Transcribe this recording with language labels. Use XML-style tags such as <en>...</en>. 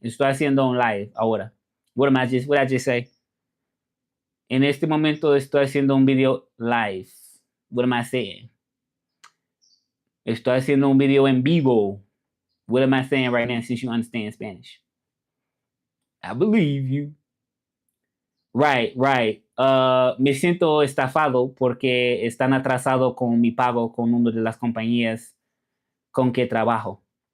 <es>Estoy haciendo un live ahora.</es> <en>What I just say?</en> <es>En este momento estoy haciendo un video live.</es> <en>What am I saying?</en> <es>Estoy haciendo un video en vivo.</es> <en>What am I saying right now since you understand Spanish? I believe you. Right, right.</en> <es>Me siento estafado porque están atrasados con mi pago con una de las compañías con que trabajo.</es>